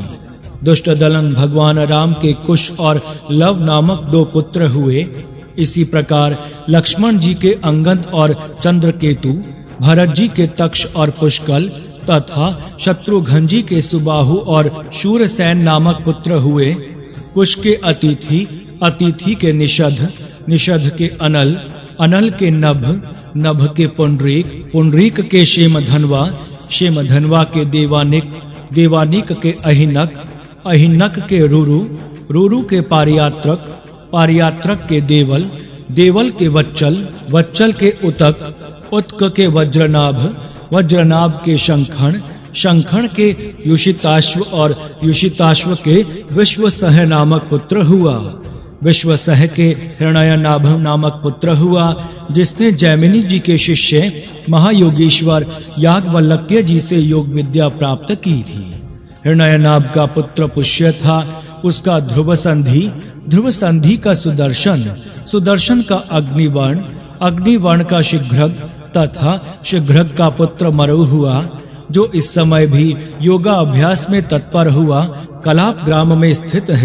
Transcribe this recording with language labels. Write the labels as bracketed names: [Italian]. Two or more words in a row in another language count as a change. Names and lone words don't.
[Hindi] दुष्ट दलन भगवान राम के कुश और लव नामक 2 पुत्र हुए। इसी प्रकार लक्ष्मण जी के अंगद और चंद्रकेतु, भरत जी के तक्ष और पुष्कल तथा शत्रुघ्न जी के सुबाहु और शूरसेन नामक पुत्र हुए। कुश के अतिथि, अतिथि के निषध, निषध के अनल, अनल के नभ, नभ के पुंडरीक, पुंडरीक के शेमधनवा, शेमधनवा के देवानिक, देवानिक के अहिनक, अहिनक के रुरु, रुरु के पारियात्रक, पारियात्रक के देवल, देवल के वच्चल, वच्चल के उतक, उत्क के वज्रनाभ, वज्रनाभ के शंखण, शंखण के युषिताश्व और युषिताश्व के विश्वसह नामक पुत्र हुआ। विश्वसह के हिरण्यनाभ नामक पुत्र हुआ जिसने जैमिनी जी के शिष्य महायोगीश्वर याज्ञवल्क्य जी से योग विद्या प्राप्त की थी। हिरण्यनाभ का पुत्र पुष्य था, उसका ध्रुव संधि, ध्रुव संधि का सुदर्शन, सुदर्शन का अग्निवर्ण, अग्निवर्ण का शीघ्रग तथा शीघ्रग का पुत्र मरु हुआ जो इस समय भी योगा अभ्यास में तत्पर हुआ कलाप ग्राम में स्थित है।